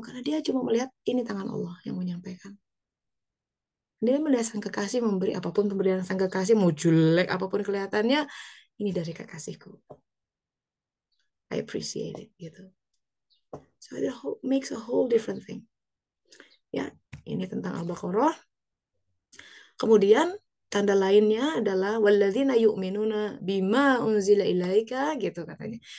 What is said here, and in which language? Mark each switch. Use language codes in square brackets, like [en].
[id] Karena dia cuma melihat ini tangan Allah yang menyampaikan. Dia melihat sang kekasih memberi apapun pemberian sang kekasih. Mau jelek apapun kelihatannya. Ini dari kekasihku. [en] I appreciate it. [id] Gitu. [en] So it makes a whole different thing. [id] Ya, ini tentang Al-Baqarah. Kemudian tanda lainnya adalah [ar] walladzina yu'minuna bima unzila ilaika [id] gitu katanya.